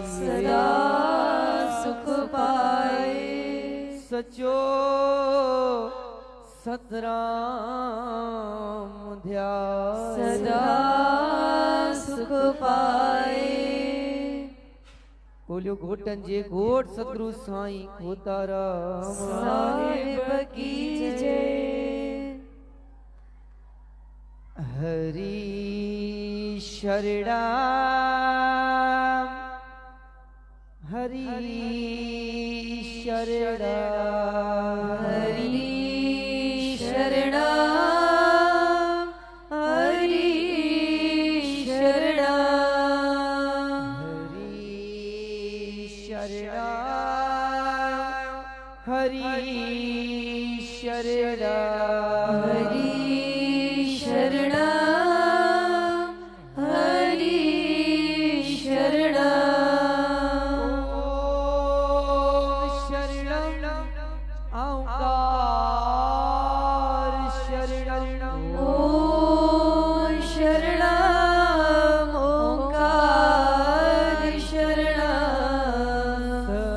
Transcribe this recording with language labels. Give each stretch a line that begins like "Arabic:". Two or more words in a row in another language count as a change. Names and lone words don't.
Sindhi: सदा सुख पाए। सचो सतराम ध्याए सदा सुख पाए। बोलियो घोटन जे घोट सतगुरु साईं खोताराम
Hindi: साहिब की जय। हरि शरणा हरि शरणा हरि शरणा हरि शरणा हरि शरणा हरि शरणा हरि शरणा हरि शरणा।
Sanskrit: ओम शरणं ओंकार शरणं ॐ शरणं ओंकार शरणं।